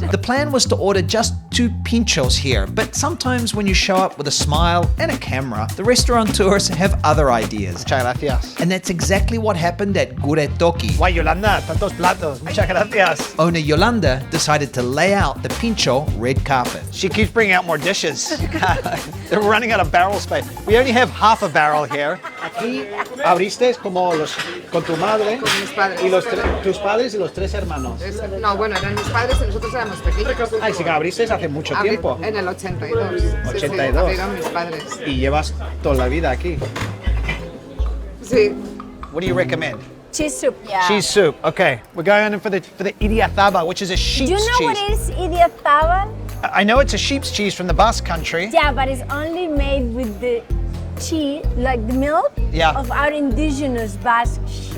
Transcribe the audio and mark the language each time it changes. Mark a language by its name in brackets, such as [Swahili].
[English] The plan was to order just 2 pinchos here, but sometimes when you show up with a smile and a camera, the restaurateurs have other ideas. [Spanish] Muchas gracias. [English] And that's exactly what happened at Guretoki. [Spanish] Why, Yolanda, tantos platos. Muchas gracias. [English] Owner Yolanda decided to lay out the pincho red carpet. She keeps bringing out more dishes. They're running out of barrel space. We only have half a barrel here. [Spanish] Aquí abriste como con tu madre mis padres. y tus padres y los 3 hermanos. No, bueno, eran mis padres y nosotros éramos pequeños. Ay, sí que abriste hace mucho tiempo. En el 82. 82. Abrieron mis padres. Y llevas toda la vida aquí. Sí. [English] What do you recommend? Cheese soup. Cheese soup. Okay, we're going in for the idiazabal, which is a sheep's Do you know cheese. what is idiazabal? I know it's a sheep's cheese from the Basque country. Yeah, but it's only made with the cheese, like the milk Yeah. of our indigenous Basque sheep.